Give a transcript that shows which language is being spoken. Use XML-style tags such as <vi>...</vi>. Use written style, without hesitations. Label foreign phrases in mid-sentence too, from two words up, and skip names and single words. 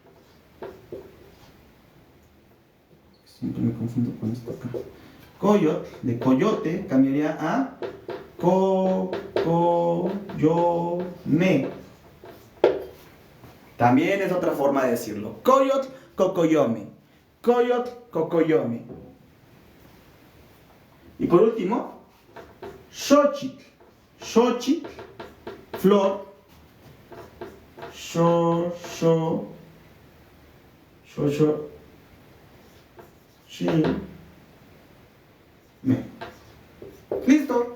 <es>Siempre me confundo con esto acá. Coyot, de coyote, cambiaría a cocoyome. También es otra forma de decirlo.</es> <nah>Coyot, cocoyome. Coyot, cocoyome.</nah> <es>Y por último, xochitl. Xochitl, flor. Listo.</es>